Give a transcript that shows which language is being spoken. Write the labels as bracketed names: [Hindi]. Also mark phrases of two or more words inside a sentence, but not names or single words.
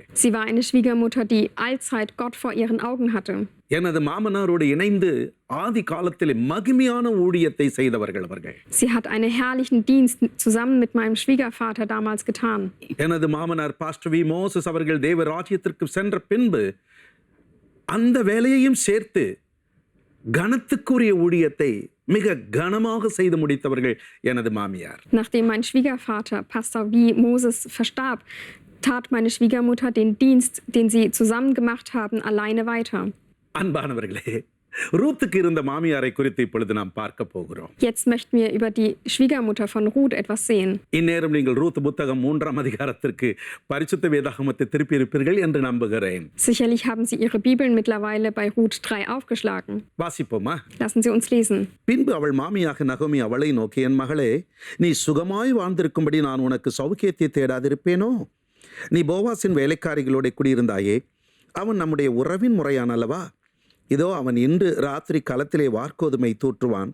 [German] Sie war eine Schwiegermutter, die allzeit Gott vor ihren Augen hatte. [Tamil] எனது மாமனாரோடு இணைந்து ஆதி காலத்திலே மகிமையான ஊழியத்தை செய்தவர்கள் அவர்கள். [German] Sie hat einen herrlichen Dienst zusammen mit meinem Schwiegervater damals getan. [Tamil] எனது மாமனார் பாஸ்டர் வி மோசஸ் அவர்கள் தேவ ராஜ்யத்திற்கு சென்ற பின்பு அந்த வேலையையும் சேர்த்து கனத்துக்குரிய ஊழியத்தை மிக கனமாக செய்து முடித்தவர்கள் எனது மாமியார். [German] Nachdem mein Schwiegervater Pastor V. Moses verstarb, tat meine Schwiegermutter den Dienst, den sie zusammen gemacht haben, alleine weiter. [Tamil] அன்பானவர்களே, ரூத்துக்கு இருந்த மாமியாரை குறித்து இப்பொழுது நாம் பார்க்க போகிறோம். [German] Jetzt möchten wir über die Schwiegermutter von Ruth etwas sehen. [Tamil] இந்நேரம் நீங்கள் ரூத் புத்தகம் 3ஆம் அதிகாரத்திற்கு பரிசுத்த வேதாகமத்தை திருப்பி இருப்பீர்கள் என்று நம்புகிறேன். [German] Sicherlich haben Sie Ihre Bibeln mittlerweile bei Ruth 3 aufgeschlagen. [Tamil] வாசிப்போமா? [German] Lassen Sie uns lesen. [Tamil] பின்பு அவள் மாமியாக நகோமி அவளை நோக்கி, என் மகளே, நீ சுகமாய் வாழ்ந்திருக்கும்படி நான் உனக்கு சௌக்கியத்தை தேடாதிருப்பேனோ? நீ போவாசின் வேலைக்காரிகளோட குடியிருந்தாயே, அவன் நம்முடைய உறவின் முறையான் அல்லவா? இதோ அவன் இன்று ராத்திரி களத்திலே வார்கோதுமை தூற்றுவான்.